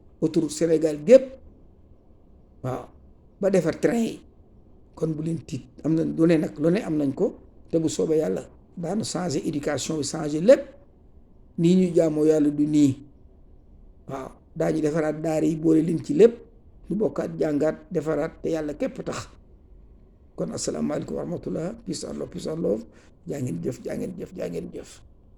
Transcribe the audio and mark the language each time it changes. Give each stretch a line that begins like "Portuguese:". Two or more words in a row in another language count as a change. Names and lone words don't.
Wolof: naa autoroute Sénégal gépp waaw ba defar train yi kon bu leen tiit am na lu ne nag lu ne am nañ ko te bu soobee yàlla daanu changé éducation bi changé lépp nii ñuy jaamoo yàlla du nii waaw daañu defaraat daara yi boole leen ci lépp ñu bokkaat jàngaat defaraat te yàlla képp tax kon
Arabic: السلام عليكم ورحمة الله
English: peace and love
Wolof: jaa ngeen jëf jaa ngeen jëf jaa ngeen jëf